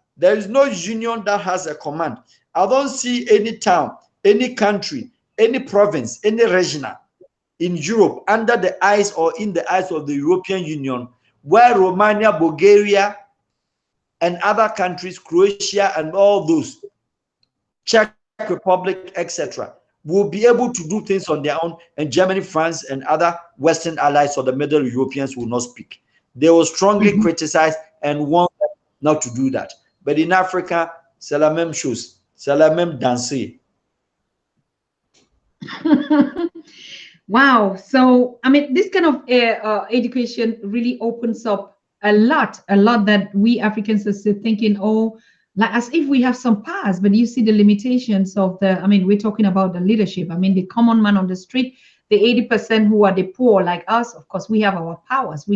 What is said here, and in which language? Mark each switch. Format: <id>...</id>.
<en>There is no union that has a command. I don't see any town, any country, any province, any regional in Europe under the eyes or in the eyes of the European Union where Romania, Bulgaria, and other countries, Croatia and all those, Czech Republic, etc., will be able to do things on their own, and Germany, France, and other Western allies or the Middle Europeans will not speak. They will strongly criticize and want them not to do that. But in Africa,</en> <fr>c'est la même chose, c'est la même danser.</fr> <en>Wow. So, I mean, this kind of education really opens up a lot that we Africans are still thinking, oh, like as if we have some powers, but you see the limitations of the, I mean, we're talking about the leadership. I mean, the common man on the street, the 80% who are the poor like us, of course, we have our powers.</en>